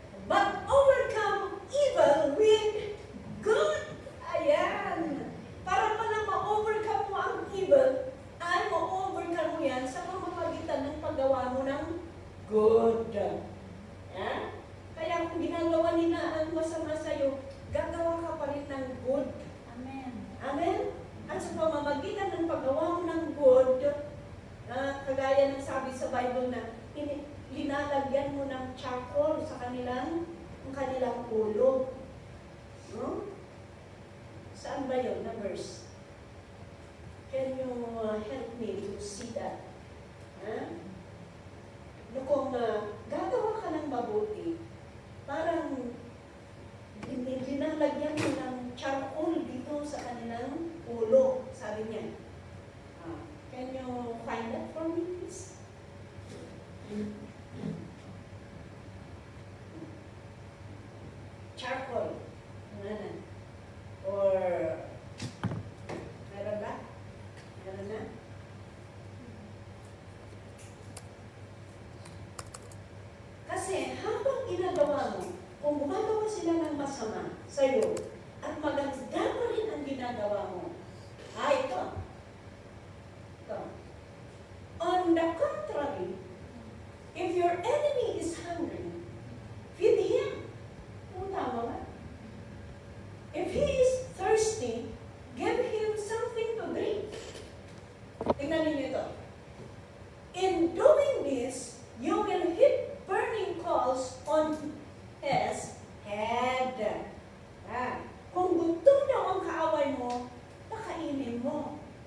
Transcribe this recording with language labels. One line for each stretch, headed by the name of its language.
English: But overcome evil with good.
Filipino: Ayan. Para pala ma-overcome mo ang evil, ay ma-overcome mo yan sa pamamagitan ng paggawa mo ng good. Yan. Kaya kung ginagawa nila ang masama sa'yo, gagawa ka pa rin ng good.
English: Amen. Amen?
Filipino: At sa pamamagitan ng paggawa mo ng good, kagaya ng sabi sa Bible na linalagyan mo ng charcoal sa kanilang ulo. No? Saan ba yun na verse?
English: Can you help me to see that?
Filipino: Kung gagawa ka ng mabuti, parang linalagyan mo ng charcoal dito sa kanilang ulo, sabi niya.
English: Can you find that for me, please?
Filipino: Charcoal. Or, meron ba? Meron na? Kasi habang ginagawa mo, kung gumagawa sila ng masama sa'yo, at maganda pa rin ang ginagawa mo, ito.
English: On the contrary, if your enemy is hungry, feed him.
Filipino: Tama ba?
English: If he is thirsty, give him something to drink.
Filipino: Tingnan ninyo ito.
English: In doing this, you will heap burning coals on his head.
Filipino: Kung gutom daw ang kaaway mo, pakainin mo.